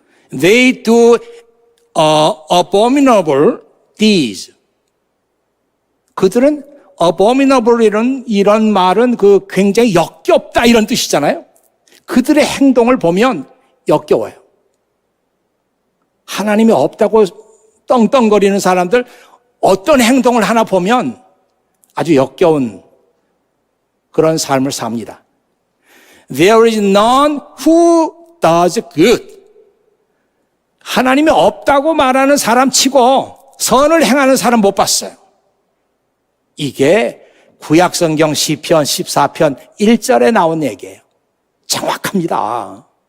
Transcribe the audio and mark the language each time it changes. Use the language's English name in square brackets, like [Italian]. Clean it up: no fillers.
[English] They do abominable deeds. [Korean] 그들은 abominable 이런 말은 굉장히 역겹다 이런 뜻이잖아요. 그들의 행동을 보면 역겨워요. 하나님이 없다고 떵떵거리는 사람들 어떤 행동을 하나 보면 아주 역겨운 그런 삶을 삽니다. [English] There is none who does good. [Korean] 하나님이 없다고 말하는 사람 치고 선을 행하는 사람 못 봤어요. 이게 구약성경 시편 14편 1절에 나온 얘기예요. 정확합니다.